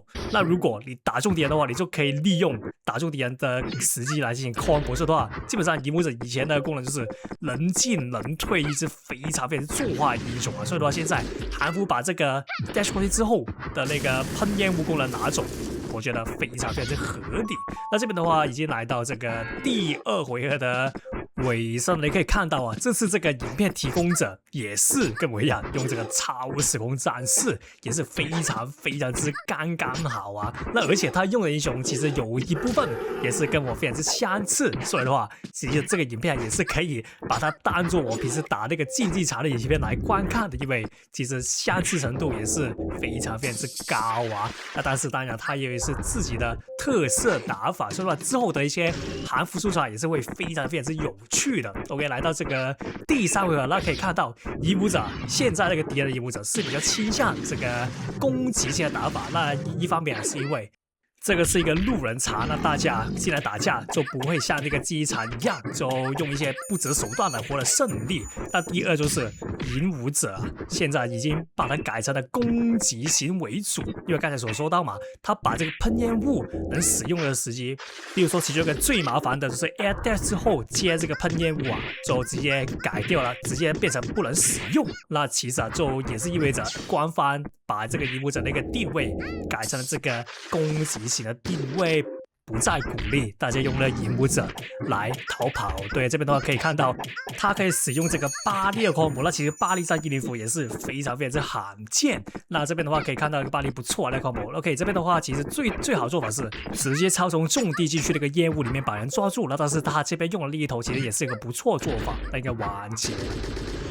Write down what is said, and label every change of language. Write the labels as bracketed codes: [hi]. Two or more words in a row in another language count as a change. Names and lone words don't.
[zh] 那如果你打中敵人的話，你就可以利用打中敵人的時機來進行 combo 的話，基本上影武者以前的功能就是能進能退，一直非常作壞的一種所以的話，現在韓服把這個 dash 過去之後的那個噴煙霧功能拿走，我覺得非常合理。那這邊的話已經來到這個第2回合的尾聲，你可以看到這次這個影片提供者也是跟我一樣用這個超時空戰士，也是非常之剛好那而且他用的英雄其實有一部分也是跟我非常之相似，所以的话其實這個影片也是可以把它當做我平時打那個競技場的影片來觀看的，因為其實相似程度也是非常之高那但是當然它也是自己的特色打法，所以说之後的一些韓服素材也是會非常之有趣的。 OK，來到這個第3回合，那可以看到影武者現在那個敵人的影武者是比較傾向這個攻擊性的打法，那一方面是因為這個是一個路人茶，那大家進來打架就不會像那個競技場一樣就用一些不擇手段的獲得勝利。那第2就是影武者現在已經把它改成了攻擊型為主，因為剛才所說到他把這個噴煙霧能使用的時機，比如說其中一個最麻煩的就是 [en] air dash [zh] 之後接這個噴煙霧就直接改掉了，直接變成不能使用。那其實就也是意味着官方把這個影武者那個定位改成了這個攻擊型的定位，不再鼓勵大家用了影武者來逃跑。对，这邊的話可以看到它可以使用這個巴力的 combo， 那其實巴力在印尼服也是非常之罕見。那這邊的話可以看到一個巴力不錯的 combo。 OK，這邊的話其實最好做法是直接超從重地進去那個煙霧裡面把人抓住，那但是他這邊用的另一頭其實也是一個不錯做法，那應該完結。